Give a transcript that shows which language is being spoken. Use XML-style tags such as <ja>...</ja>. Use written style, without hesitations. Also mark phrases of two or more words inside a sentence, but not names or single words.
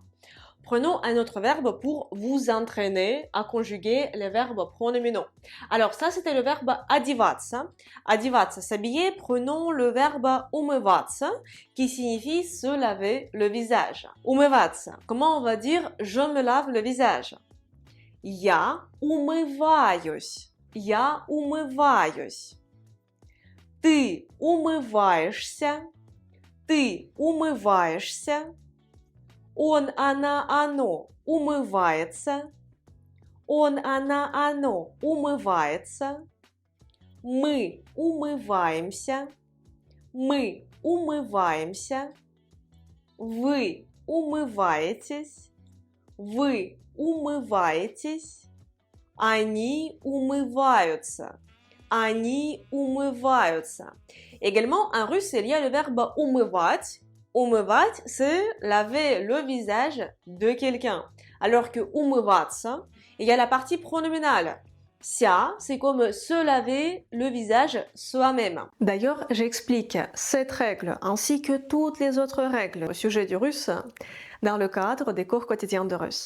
<fr>Prenons un autre verbe pour vous entraîner à conjuguer les verbes pronominaux. Alors ça, c'était le verbe одеваться. Одеваться, s'habiller. Prenons le verbe умываться, qui signifie se laver le visage. Умываться. Comment on va dire je me lave le visage?</fr> <ru>Я умываюсь. Я умываюсь. Ты умываешься. Ты умываешься. Он, она, оно умывается. Он, она, оно умывается. Мы умываемся. Мы умываемся. Вы умываетесь. Вы умываетесь. Они умываются. Они умываются.</ru> <fr>Également, en russe, il y a le verbe умывать. Умывать, c'est laver le visage de quelqu'un. Alors que умываться, il y a la partie pronominale. Xia, c'est comme se laver le visage soi-même. D'ailleurs, j'explique cette règle ainsi que toutes les autres règles au sujet du russe dans le cadre des cours quotidiens de russe.</fr>